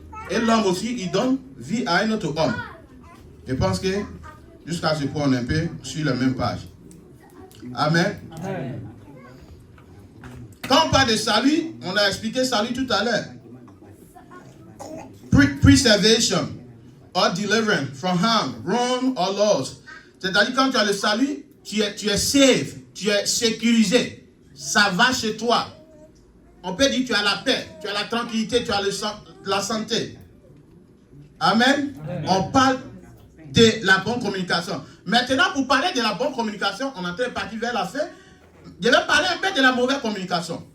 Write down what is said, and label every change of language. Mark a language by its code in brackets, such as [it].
[fr] Et l'homme aussi, il donne vie à un autre homme. Je pense que jusqu'à ce point, on est un peu sur la même page. Amen. Amen. Quand on parle de salut, on a expliqué salut tout à l'heure. [en] Preservation or deliverance from harm, wrong or loss. [fr] C'est-à-dire quand tu as le salut, tu es safe, tu es sécurisé. Ça va chez toi. On peut dire que tu as la paix, tu as la tranquillité, tu as la santé. Amen. On parle de la bonne communication. Maintenant, pour parler de la bonne communication, on est en train de partir vers la fin. Je vais parler un peu de la mauvaise communication.